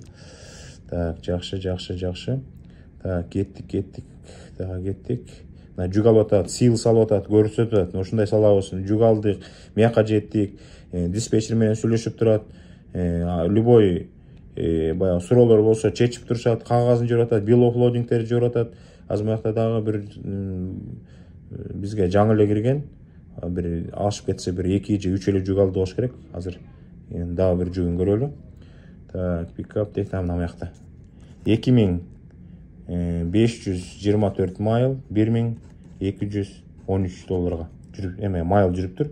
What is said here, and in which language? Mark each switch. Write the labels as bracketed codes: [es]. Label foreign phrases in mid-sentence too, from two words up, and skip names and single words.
[ky] Так, жакшы. Так, кеттик. Жүк алып атат, сил салып атат, көрсөтүп атат. Ушундай салабыз, жүк алдык, мияка жеттик. Диспетчер менен сүйлөшүп турат. Любой баягы суроолор болсо чечип турушат, кагазын жиберип атат, [en] bill of loadingтерди [ky] жиберип атат. Азыр мыякта дагы бир бизге жаңы эле кирген, бир ашып кетсе бир 2 же 3 эле жүк алды болуш керек. Азыр дагы бир жүгүн көрөлү. Так, пикап дейт, мына мыякта 2524 майл, $1213 жүрүп, майл жүрүптүр.